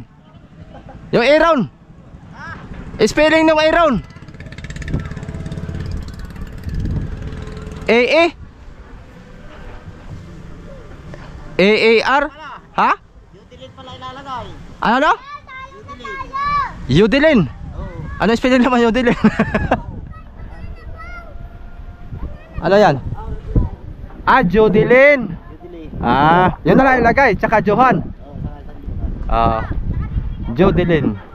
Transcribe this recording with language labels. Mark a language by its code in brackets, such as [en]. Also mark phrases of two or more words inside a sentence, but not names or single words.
[tl] Yung Aaron? Spelling ng Aaron? A-A? A-A-R? Ha? Utilin pala ilalagay. Ano no? Utilin. Yudelin? Oo. Ano spelling naman Yudelin? Ano yan? Ah, Jodelin. Utilin. Ah, yun na lang ilagay, tsaka Johan. Ah, Jodelin.